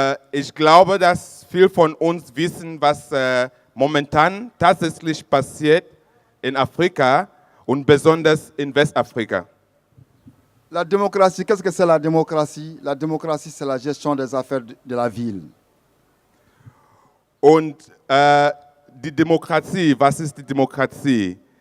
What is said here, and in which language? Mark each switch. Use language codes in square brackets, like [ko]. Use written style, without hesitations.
[de] Ich glaube, dass viele von uns wissen, was momentan tatsächlich passiert in Afrika und besonders in Westafrika. [fr] La démocratie, qu'est-ce que c'est la démocratie? La démocratie, c'est la gestion des affaires de la ville. [de] Und die Demokratie, was ist die Demokratie?